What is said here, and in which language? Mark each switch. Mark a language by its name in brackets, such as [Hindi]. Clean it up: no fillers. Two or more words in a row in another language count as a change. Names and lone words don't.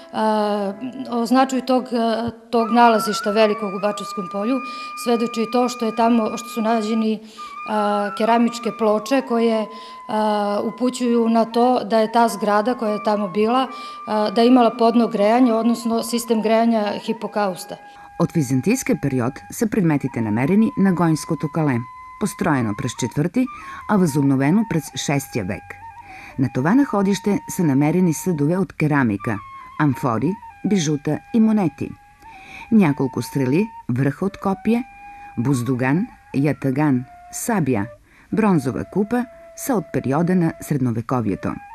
[Serbian] O značaju tog nalazišta velikog u Bačevskom polju svedoči i to što je tamo, što su nađeni keramičke ploče koje upućuju na to da je ta zgrada koja je tamo bila, da je imala podno grejanje, odnosno sistem grejanja hipokausta. [Bulgarian] От византийския период са предметите намерени на Гойнското кале, построено през 4, а възобновено през 6 век. На това находище са намерени съдове от керамика, амфори, бижута и монети. Няколко стрели, връха от копие, буздуган, ятаган, сабя, бронзова купа са от периода на средновековието.